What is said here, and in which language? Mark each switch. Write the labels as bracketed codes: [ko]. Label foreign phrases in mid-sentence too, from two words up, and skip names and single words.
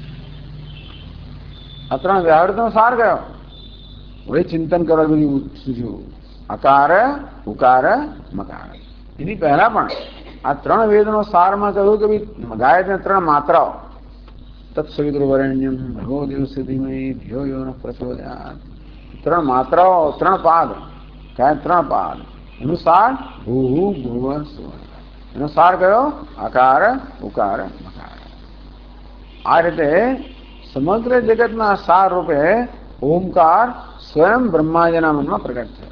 [gu] આ ત્રણ વ્યાહૃતિનો સાર કયો? વળી ચિંતન કરવા બધું સૂચ્યું અકાર, ઉકાર, મકાર. એની પહેલા પણ આ ત્રણ વેદનો સારમાં કહ્યું કે ભાઈ ગાયત્રી ત્રણ માત્રાઓ, [sa] તત્સવિતુર્વરેણ્યમ ભર્ગો દેવસ્ય ધીમહિ ધિયો યો નઃ પ્રચોદયાત્. [gu] ત્રણ માત્રાઓ, ત્રણ પાદ, ગાય ત્રણ પાદ. એનું સાર [sa] ભૂહુ ભુવ સ્વ. [gu] એનો સાર કયો? અકાર, ઉકાર, મકાર. આ રીતે સમગ્ર જગતના સાર રૂપે ઓમકાર સ્વયં બ્રહ્માજીના મનમાં પ્રગટ થયો.